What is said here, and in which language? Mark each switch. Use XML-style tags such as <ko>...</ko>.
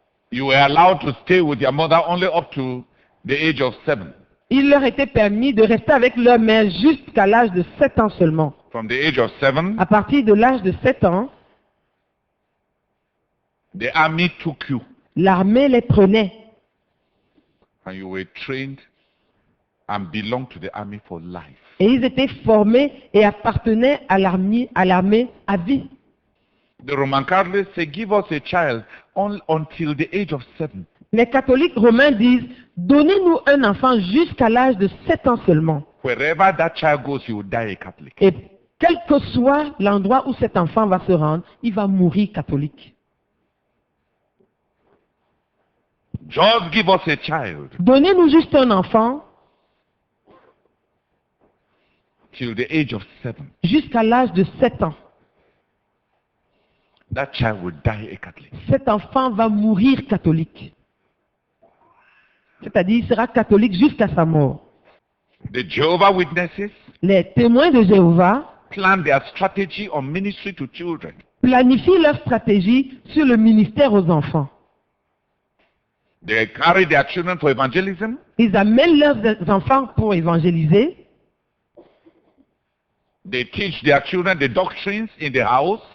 <en>You were allowed to stay with your mother only up to the age of 7.</en> <fr>Il leur était permis de rester avec leur mère jusqu'à l'âge de 7 ans seulement.</fr> <en>From the age of 7,</en> <fr>À partir de l'âge de 7 ans,</fr> <en>the army took you</en> <fr>l'armée les prenait</fr> <en>and you were trained and belonged to the army for life.</en> <fr>et ils étaient formés et appartenaient à l'armée à vie.</fr> <en>The Roman Catholics say, give us a child until the age of 7.</en> <fr>Les catholiques romains disent, donnez-nous un enfant jusqu'à l'âge de 7 ans seulement.</fr> <en>Wherever that child goes, he will die a Catholic.</en> <fr>Et quel que soit l'endroit où cet enfant va se rendre, il va mourir catholique.</fr> <en>Just give us a child</en> <fr>Donnez-nous juste un enfant</fr> <en>till the age of 7.</en> <fr>jusqu'à l'âge de 7 ans.</fr> <en>That child will die a Catholic.</en> <fr>Cet enfant va mourir catholique. C'est-à-dire, il sera catholique jusqu'à sa mort.</fr> <en>The Jehovah Witnesses</en> <fr>Les témoins de Jéhovah</fr> <en>plan their strategy on ministry to children.</en> <fr>planifient leur stratégie sur le ministère aux enfants.</fr> <en>They carry their children for evangelism.</en> <fr>Ils amènent leurs enfants pour évangéliser.</fr> <en>They teach their children the doctrines in the house.</en>